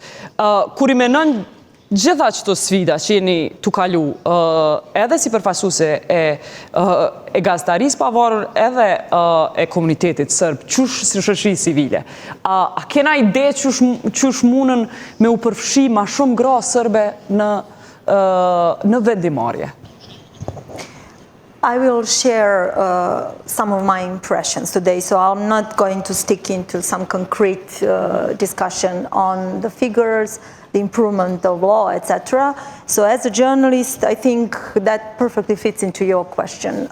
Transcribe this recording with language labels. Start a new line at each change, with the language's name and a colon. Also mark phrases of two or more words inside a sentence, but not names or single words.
Albanian: Kur i menon gjitha qëto sfida që jeni të kalu, edhe si përfaqësuese e gazetaris pavarur, edhe e komunitetit sërb, qush si shoqëri civile, a kena ide qush munën me u përfshi ma shumë gra sërbe në vendimmarrje?
English: I will share some of my impressions today, so I'm not going to stick into some concrete discussion on the figures, the improvement of law, etc. So as a journalist, I think that perfectly fits into your question.